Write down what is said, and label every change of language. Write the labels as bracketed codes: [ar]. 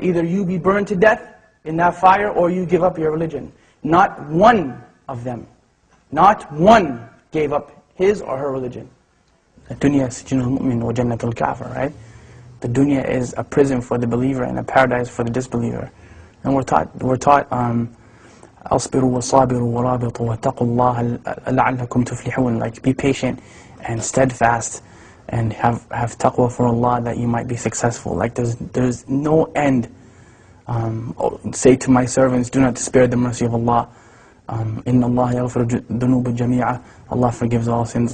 [en] Either you be burned to death in that fire or you give up your religion. Not one of them, not one gave up his or her religion. The dunya [ar] sijnul mu'min wa jannatul kafir, [en] right? The dunya is a prison for the believer and a paradise for the disbeliever. And we're taught, [ar] أَصْبِرُوا وَصَابِرُوا وَرَابِطُوا وَاتَّقُوا اللَّهَ لَعَلَّكُمْ تُفْلِحُونَ. [en] Like, be patient and steadfast and have taqwa for Allah that you might be successful. Like, there's no end. Say to my servants, do not despair the mercy of Allah. [ar] Inna Allah yaghfiru dhunuba jami'a. [en] Allah forgives all sins.